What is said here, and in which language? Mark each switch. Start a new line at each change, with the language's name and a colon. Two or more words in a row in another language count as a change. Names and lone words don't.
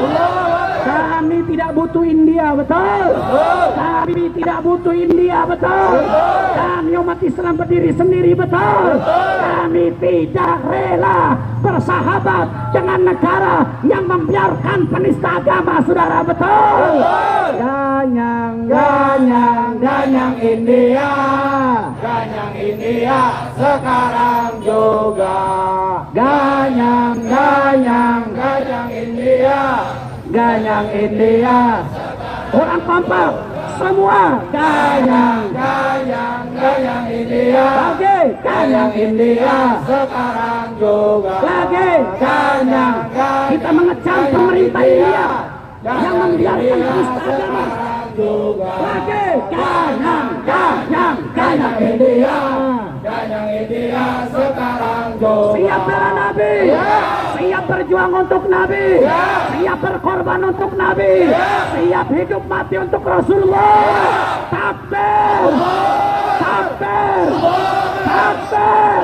Indonesian: Kami tidak butuh India, betul? Kami tidak butuh India, betul? Kami umat Islam berdiri sendiri, betul? Kami tidak rela bersahabat dengan negara yang membiarkan penista agama, saudara, betul? Ganyang, ganyang, ganyang India, ganyang India sekarang juga. Ganyang, ganyang, ganyang India, ganyang India. Orang kompak semua. Ganyang, ganyang, ganyang India. Lagi, ganyang India sekarang juga. Lagi, ganyang, ganyang. Kita mengecam pemerintah India yang membiarkan penista agama. Lagi, ganyang, ganyang, ganyang India. Ganyang India sekarang juga. Siap bela Nabi, siap berjuang untuk Nabi, siap berkorban untuk Nabi, siap hidup mati untuk Rasulullah. Takbir, takbir, takbir.